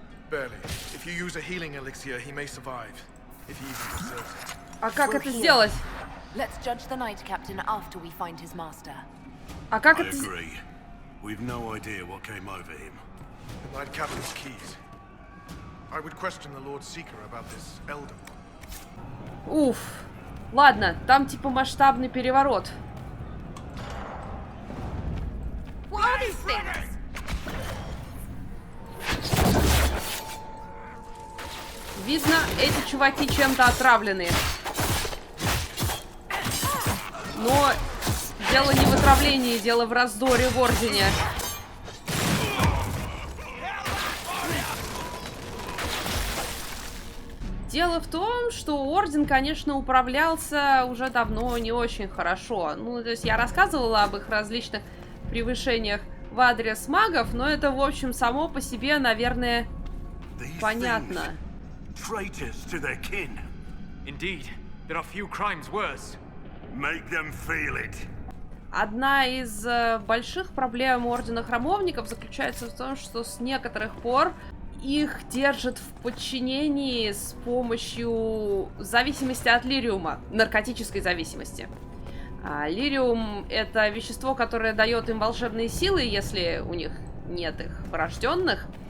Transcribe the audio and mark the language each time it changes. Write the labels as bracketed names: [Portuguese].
[English] Barely. If you use a healing elixir, he may survive. If he even deserves it. [Russian] А как это сделать? [English] Let's judge the Knight Captain after we find his master. [Russian] А как [English] I [Russian] это... [English] agree. We've no idea what came over him. The Knight Captain's keys. I would question the Lord Seeker about this elder. Уф. [Russian] Ладно, там типа масштабный переворот. [English] What are these things? [Russian] Видно, эти чуваки чем-то отравлены. Но дело не в отравлении, дело в раздоре в Ордене. Дело в том, что Орден, конечно, управлялся уже давно не очень хорошо. Ну, то есть я рассказывала об их различных превышениях в адрес магов, но это, в общем, само по себе, наверное, понятно. [English] Traitors to their kin. Indeed, there are few crimes worse. Make them feel it. [Russian] Одна из больших проблем Ордена Храмовников заключается в том, что с некоторых пор их держат в подчинении с помощью зависимости от лириума, наркотической зависимости. Лириум — это вещество, которое дает им волшебные силы, если у них нет их врожденных.